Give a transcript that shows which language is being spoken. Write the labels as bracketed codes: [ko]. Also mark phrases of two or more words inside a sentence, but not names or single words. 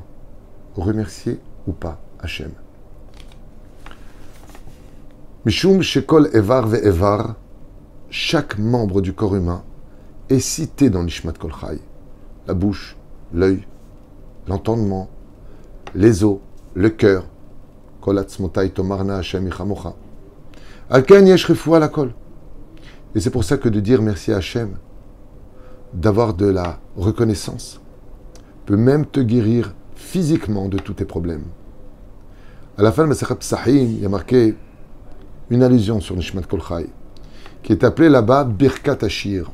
[fr] Remercier ou pas Hachem. [he] משום שכל אבר ואבר, [fr] chaque membre du corps humain est cité dans Nishmat Kol Chai. La bouche, l'œil, l'entendement, les os, le cœur. [he] כל עצמותי תאמרנה השם מי כמוך. על כן יש רפואה לכל. [fr] Et c'est pour ça que de dire merci à Hachem, d'avoir de la reconnaissance, peut même te guérir physiquement de tous tes problèmes. À la fin de Masechet Psachim, il y a marqué une allusion sur Nishmat Kol Chai, qui est appelée là-bas Birkat Ashir.